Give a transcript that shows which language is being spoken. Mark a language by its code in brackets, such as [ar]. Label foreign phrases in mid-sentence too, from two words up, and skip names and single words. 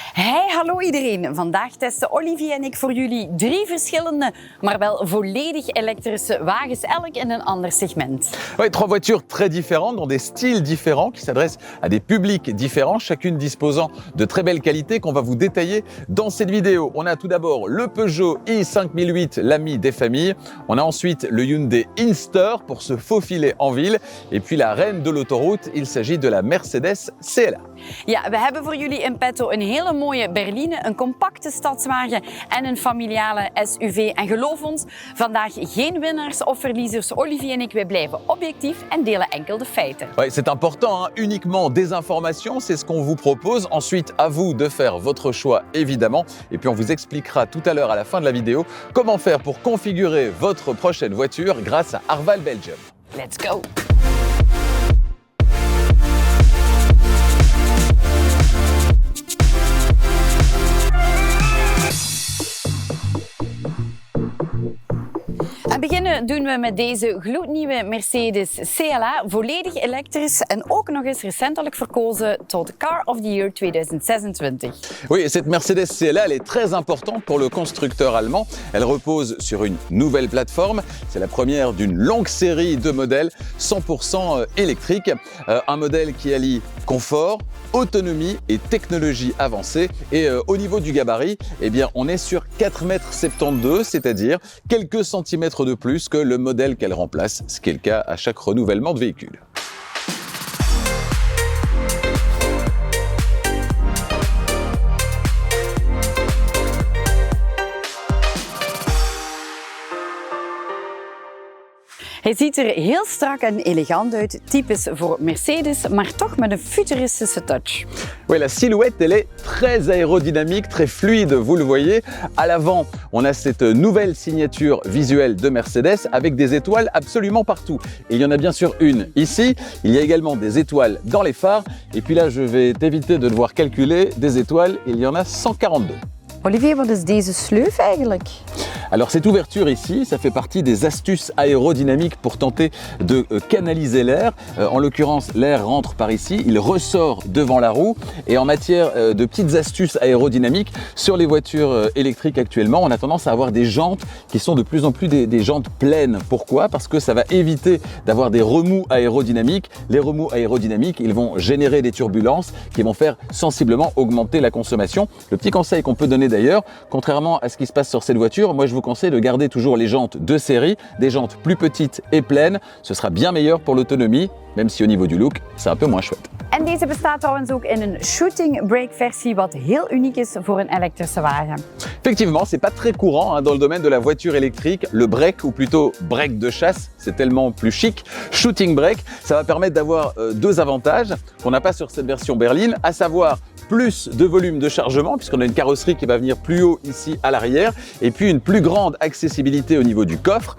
[nl] Hey, hallo iedereen. Vandaag testen Olivier en ik voor jullie 3 verschillende, maar wel volledig elektrische wagens, elk in een ander segment. [fr] Oui, 3 voitures très différentes, dans des styles différents, qui s'adressent à des publics différents, chacune disposant de très belles qualités qu'on va vous détailler dans cette vidéo. On a tout d'abord le Peugeot i5008, l'ami des familles. On a ensuite le Hyundai Inster pour se faufiler en ville. Et puis la reine de l'autoroute, il s'agit de la Mercedes CLA. [nl] Ja, we hebben voor jullie in petto een hele mooie berline, een compacte stadswagen en een familiale SUV. En geloof ons, vandaag geen winnaars of verliezers. Olivier en ik, wij blijven objectief en delen enkel de feiten. [fr] Oui, c'est important, hein? Uniquement des informations, c'est ce qu'on vous propose. Ensuite, à vous de faire votre choix, évidemment. Et puis on vous expliquera tout à l'heure, à la fin de la vidéo, comment faire pour configurer votre prochaine voiture grâce à Arval Belgium. [en] Let's go! [nl] En beginnen doen we met deze gloednieuwe Mercedes CLA, volledig elektrisch en ook nog eens recentelijk verkozen tot Car of the Year 2026. [fr] Oui, et cette Mercedes CLA, elle est très importante pour le constructeur allemand. Elle repose sur une nouvelle plateforme. C'est la première d'une longue série de modèles 100% électriques. Un modèle qui allie confort, autonomie et technologie avancée. Et au niveau du gabarit, eh bien, on est sur 4,72 m, c'est-à-dire quelques centimètres de plus que le modèle qu'elle remplace, ce qui est le cas à chaque renouvellement de véhicule. [nl] Hij ziet er heel strak en elegant uit, typisch voor Mercedes, maar toch met een futuristische touch. [fr] Oui, la silhouette, elle est très aérodynamique, très fluide, vous le voyez. À l'avant, on a cette nouvelle signature visuelle de Mercedes avec des étoiles absolument partout. Et il y en a bien sûr une ici. Il y a également des étoiles dans les phares. Et puis là, je vais t'éviter de devoir calculer des étoiles. Il y en a 142. [nl] Olivier, wat is deze sleuf eigenlijk? [fr] Alors cette ouverture ici, ça fait partie des astuces aérodynamiques pour tenter de canaliser l'air. En l'occurrence, l'air rentre par ici, il ressort devant la roue. Et en matière de petites astuces aérodynamiques, sur les voitures électriques actuellement, on a tendance à avoir des jantes qui sont de plus en plus des jantes pleines. Pourquoi? Parce que ça va éviter d'avoir des remous aérodynamiques. Les remous aérodynamiques, ils vont générer des turbulences qui vont faire sensiblement augmenter la consommation. Le petit conseil qu'on peut donner d'ailleurs, contrairement à ce qui se passe sur cette voiture, moi je vous conseille de garder toujours les jantes de série, des jantes plus petites et pleines. Ce sera bien meilleur pour l'autonomie, même si au niveau du look, c'est un peu moins chouette. [nl] En deze bestaat trouwens ook in een [en] shooting brake [nl] versie, wat heel uniek is voor een elektrische wagen. [fr] Effectivement, c'est pas très courant dans le domaine de la voiture électrique. Le break, ou plutôt break de chasse, c'est tellement plus chic. [en] Shooting brake, [fr] ça va permettre d'avoir 2 avantages qu'on n'a pas sur cette version berline, à savoir plus de volume de chargement, puisqu'on a une carrosserie qui va venir plus haut ici à l'arrière, et puis une plus grande accessibilité au niveau du coffre.